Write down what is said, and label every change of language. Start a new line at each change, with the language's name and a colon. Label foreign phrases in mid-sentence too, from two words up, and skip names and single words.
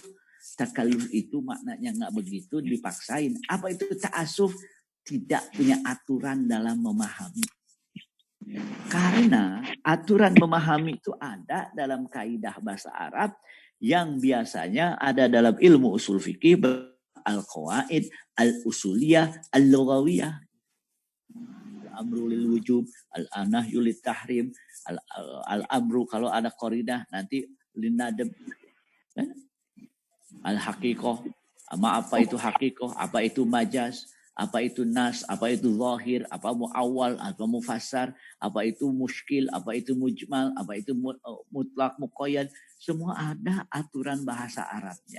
Indonesian: Takalluf itu maknanya nggak begitu, dipaksain. Apa itu ta'asuf? Tidak punya aturan dalam memahami. Karena aturan memahami itu ada dalam kaidah bahasa Arab yang biasanya ada dalam ilmu usul fikih,
Arabic: القواعد الأصولية اللغوية. الأمر للوجوب، النهي للتحريم، الأمر
Indonesian: kalau ada qaridah nanti
Arabic: linadab.
Indonesian: Al-haqiqah, apa itu haqiqah, apa itu majaz, apa itu nas, apa itu zahir, apa muawwal, apa mufassar, apa itu muskil, apa itu mujmal, apa itu
Arabic: مطلق، مقيد,
Indonesian: semua ada aturan bahasa Arabnya.